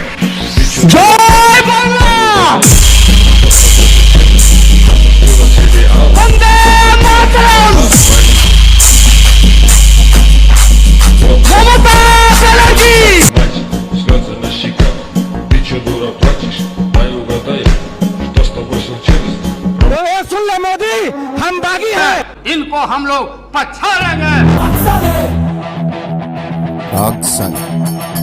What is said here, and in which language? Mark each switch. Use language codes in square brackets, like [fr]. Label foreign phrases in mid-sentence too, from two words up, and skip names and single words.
[bn] জয় বাংলা, বন্দে মাতরম, মমতা ব্যানার্জি। [ru] Слезы на щеках. Ты чё, дура, плачешь? Дай угадаю, что с тобой случилось? [hi] तो ये सुन ले मोदी, हम बागी हैं, इनको हम लोग पछाड़ेंगे। আকসান